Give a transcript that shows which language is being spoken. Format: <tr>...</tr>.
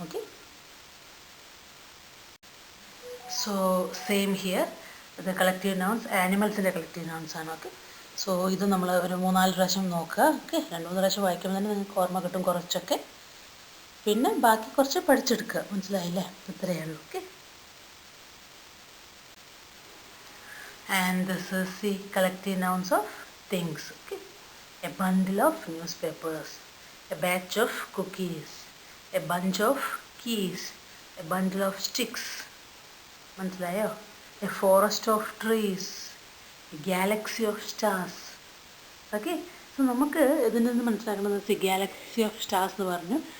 <en>Okay, so same here.</en> <ml>ഇത് collective nouns ആനിമൽസിൻ്റെ collective nouns ആണ്. Okay, so ഇത് നമ്മൾ ഒരു 3-4 പ്രാവശ്യം നോക്കുക. ഓക്കെ, 2-3 പ്രാവശ്യം വായിക്കുമ്പോൾ തന്നെ നിങ്ങൾക്ക് ഓർമ്മ കിട്ടും കുറച്ചൊക്കെ. പിന്നെ ബാക്കി കുറച്ച് പഠിച്ചെടുക്കുക. മനസ്സിലായില്ലേ? ഇത്രയേ ഉള്ളൂ. Okay.</ml> <en>And this is the collective nouns of things. Okay, a bundle of newspapers, a batch of cookies, a bunch of keys, a bundle of sticks.</en> <ml>മനസ്സിലായോ?</ml> <en>A forest of trees, a galaxy of stars.</en> <ml>Okay, so നമുക്ക് ഇതിൽ നിന്ന് മനസ്സിലാക്കുന്നത്</ml> <en>galaxy of stars</en> <ml>എന്ന് പറഞ്ഞു.</ml>